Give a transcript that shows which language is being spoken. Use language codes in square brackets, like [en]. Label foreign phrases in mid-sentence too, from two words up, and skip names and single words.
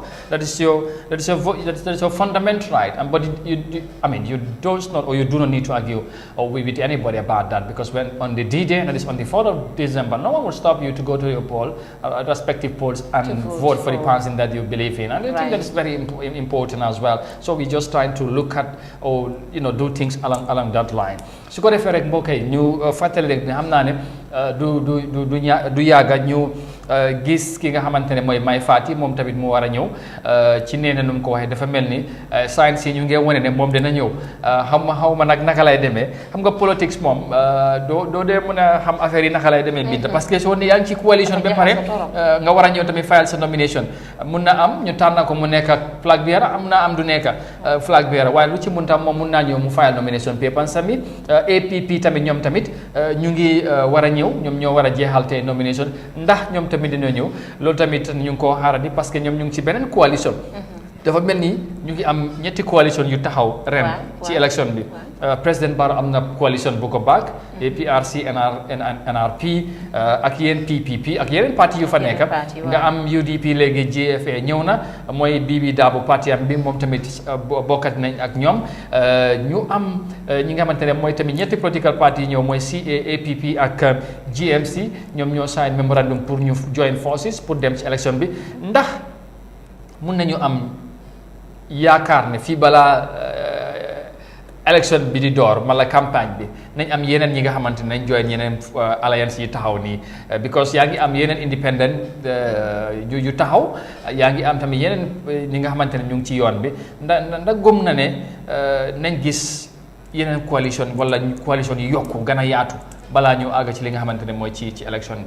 [en] That is your fundamental right. And but you do not need to argue with anybody about that, because when on the D-Day, that is on the 4th of December, no one will stop you to go to your poll, respective polls, and vote for the person that you believe in. And I think that is very important as well. So we just trying to look at do things along that line. [wo] Su ko defee rek mbokk yi ñu fàttali rek ne xam naa ne du yàgga ñu gis ki nga xamante ne mooy Mai Fatty moom tamit mu war a ñëw ci nee na nu mu ko waxee dafa mel ni science yi ñu ngi wane ne moom dina ñëw xaw ma nag naka lay demee xam nga politics moom doo dee mën a xam affaire yi naka lay demee binta [fr] parce que [wo] soo ne yaa ngi ci coalition ba pare nga war a ñëw tamit fayal sa nomination mun na am ñu tànn ko mu nekk [en] flag bearer [wo] am na am du nekk [en] flag bearer [wo] waaye lu ci mun tam moom mun naa ñëw mu fayal [en] nomination papers [wo] tamit APP tamit ñoom tamit ñu ngi war a ñëw ñoom ñoo war a jeexal te nomination ndax ñoom tamit dina ñëw loolu tamit ñu ngi koo xaarandi [fr] parce que [wo] ñoom ñu ngi ci beneen coalition dafa mel ni ñu ngi am ñetti coalition yu taxaw ren ci élection bi président Barrow am na coalition bu ko baag APRC NRP ak yeneen PPP ak yeneen parti yu fa nekk nga am UDP léegi GFA ñëw na mooy Bibi Dabo parti am bi moom tamit bokkat nañ ak ñoom ñu am ñi nga xamante ne mooy tamit ñetti [en] political party [wo] yi ñëw mooy APP ak GMC ñoom ñoo [en] sign memorandum [wo] pour ñu [en] join forces [wo] pour dem ci élection bi ndax mun nañu am yaakaar ne fii balaa élection bi di door mala campagne bi nañ am yeneen ñi nga xamante ne nañ join yeneen alliance yi taxaw nii because yaa ngi am yeneen independent yu taxaw yaa ngi am tamit yeneen ñi nga xamante ne ñu ngi ci yoon bi ndax gëm na ne nañ gis yeneen coalition wala coalition yi yokku gën a yaatu balaa ñu àgg ci li nga xamante ne mooy ci élection bi.